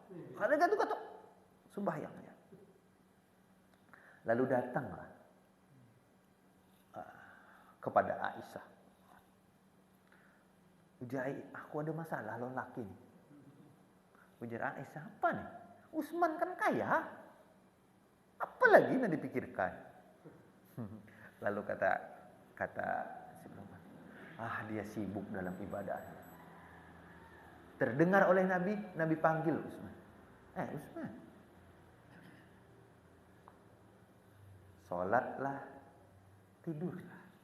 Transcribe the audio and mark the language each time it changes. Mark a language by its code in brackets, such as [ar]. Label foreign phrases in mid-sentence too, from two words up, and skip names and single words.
[bjn] Kada gatuk-gatuk. Sembahyangnya. [id] Lalu datanglah kepada Aisyah. [bjn] Ujai, aku ada masalah lo laki nih. Ujar Aisyah, apa nih? Utsman kan kaya. Apa lagi yang dipikirkan? Lalu kata si perempuan, dia sibuk dalam ibadah. Terdengar oleh Nabi panggil Utsman. Utsman. Sholatlah, tidurlah.